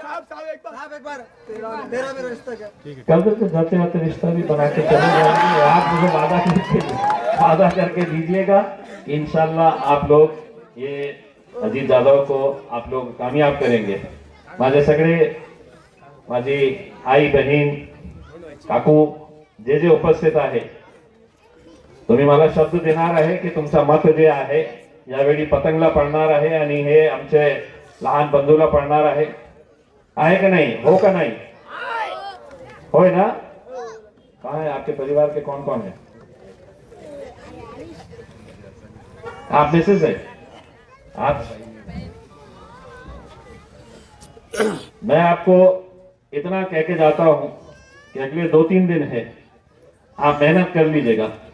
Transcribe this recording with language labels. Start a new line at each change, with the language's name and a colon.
Hindi: कल तो जाते जाते रिश्ता भी बना के चले जाएंगे. आप मुझे वादा करके दीजिएगा कि इंशाल्लाह आप लोग ये अजीत यादव को आप लोग कामयाब करेंगे.
Marathi: माझे सगळे, माझी आई बहीण काकू जे जे उपस्थित आहे, तुम्ही मला शब्द देणार आहे की तुमचा मत जे आहे यावेळी पतंगला पडणार आहे आणि हे आमचे लहान बंधूला पडणार आहे
Hindi: का नहीं?
Marathi: हो
Hindi: का नहीं?
Marathi: होय ना?
Hindi: कहाँ है आपके परिवार के, कौन कौन है? आप मिसेस है? आप? मैं आपको इतना कह के जाता हूं कि अगले 2-3 दिन है, आप मेहनत कर लीजिएगा.